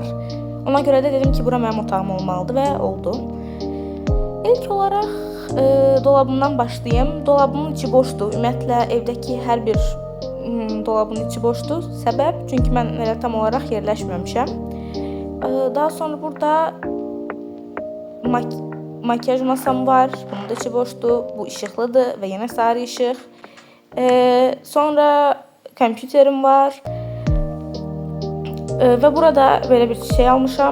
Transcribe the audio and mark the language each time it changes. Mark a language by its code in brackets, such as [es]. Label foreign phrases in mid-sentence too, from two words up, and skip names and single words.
[az] Ona görə də dedim ki, bura mənim otağım olmalıdır və oldu. İlk olaraq dolabımdan başlayayım. Dolabımın içi boşdur. Ümumiyyətlə evdəki hər bir dolabın içi boşdur. Səbəb, çünki mən elə tam olaraq yerləşməmişəm. Daha sonra burada makyaj masam var. Bunun da içi boştu. [tr] Bu ışıklıdır ve yine sarı ışık. [az] Sonra kompüterim var. Ve burada böyle bir şey almışam.